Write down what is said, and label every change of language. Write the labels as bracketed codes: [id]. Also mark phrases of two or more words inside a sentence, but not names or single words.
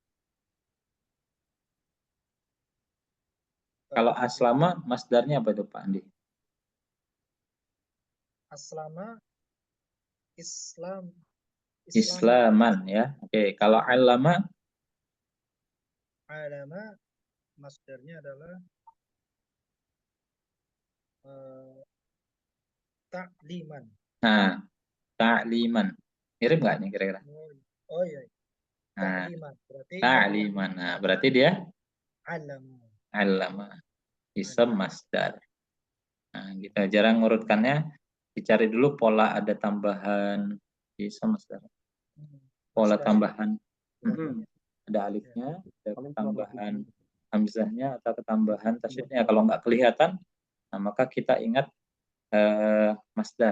[id] Kalau aslama masdarnya apa itu Pak Andi? Aslama Islam. Islaman ya. Oke, kalau alama Alama masdarnya adalah takliman. nah, ta'liman. Mirip nggak nih kira-kira? Oh iya, Nah, takliman. Berarti ta'liman. Nah, berarti dia alama. alama. [ar] Ism masdar. [id] Nah, kita jarang ngurutkannya. Dicari dulu pola ada tambahan [ar] ism masdar. [id] Pola Masdar. tambahan. Iya. Ada alifnya, ada Paling tambahan cuma hamzahnya atau ketambahan tasydidnya. Kalau nggak kelihatan, nah maka kita ingat masdar.